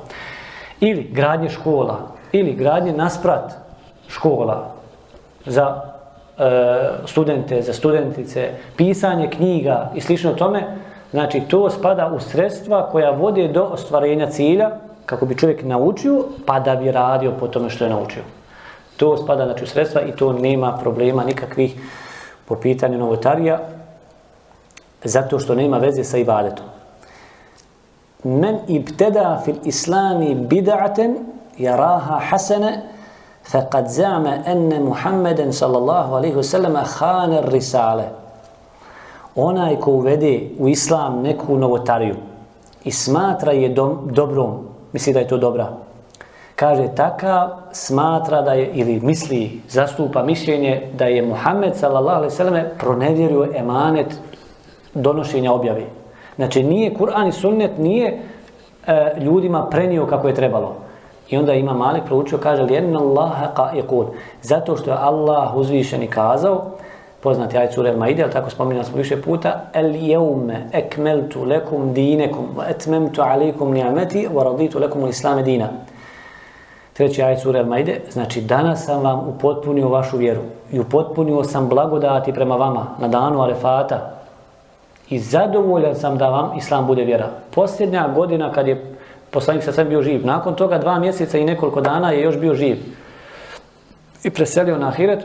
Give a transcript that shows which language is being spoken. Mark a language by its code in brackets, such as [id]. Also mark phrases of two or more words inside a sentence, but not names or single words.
[bs] Ili gradnje škola, ili gradnje nasprat škola za studente, za studentice, pisanje knjiga i slično tome, znači to spada u sredstva koja vode do ostvarenja cilja, kako bi čovjek naučio, pa da bi radio po tome što je naučio. To spada znači u sredstva i to nema problema nikakvih po pitanju novotarija, zato što nema veze sa ibadetom. [ar] من ابتدع في الإسلام بدعة يراها حسنة فَقَدْ زَعْمَ أَنَّ مُحَمَّدًا صَلَّى اللَّهُ عَلَيْهِ وَسَلَّمَ خَانَ الرِّسَالَ. [bs] Onaj ko uvede u islam neku novotariju i smatra je dobrom, misli da je to dobra. Kaže, takav smatra da je, ili misli, zastupa mišljenje da je Muhammed [ar] صلى الله عليه وسلم [bs] pronevjerio emanet donošenja objave. Znači, nije Kur'an i sunnet, nije ljudima prenio kako je trebalo. I onda ima Malik proučio, kaže, [ar] لأن الله يقول, [bs] zato što je Allah uzvišeni kazao, poznati ajet sure Al-Maide, ali tako spominjali smo više puta, [ar] اليوم أكملت لكم دينكم وأتممت عليكم نعمتي ورضيت لكم الإسلام دينا. [bs] Treći ajet sure Al-Maide, znači danas sam vam upotpunio vašu vjeru i upotpunio sam blagodati prema vama na danu Arefata i zadovoljan sam da vam islam bude vjera. Posljednja godina kad je poslanik sa bio živ, nakon toga 2 mjeseca i nekoliko dana je još bio živ i preselio na ahiret.